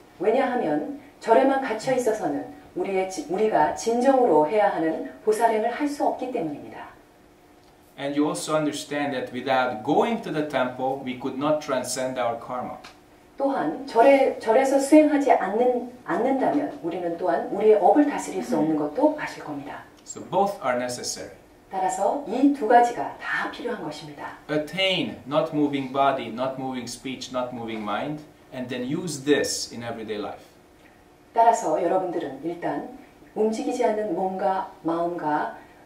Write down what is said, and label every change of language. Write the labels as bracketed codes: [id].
[ko] 왜냐하면 절에만 갇혀 있어서는 우리가 진정으로 해야 하는 보살행을 할 수 없기 때문입니다. [en] And you also understand that without going to the temple, we could not transcend our karma. [ko] 또한 절에서 수행하지 않는다면 우리는 또한 우리의 업을 다스릴 수 없는 것도 아실 겁니다. [en] So both are necessary. [ko] 따라서 이 두 가지가 다 필요한 것입니다. [en] Attain not moving body, not moving speech, not moving mind, and then use this in everyday life. [ko] 따라서 여러분들은 일단 움직이지 않는 몸과 마음과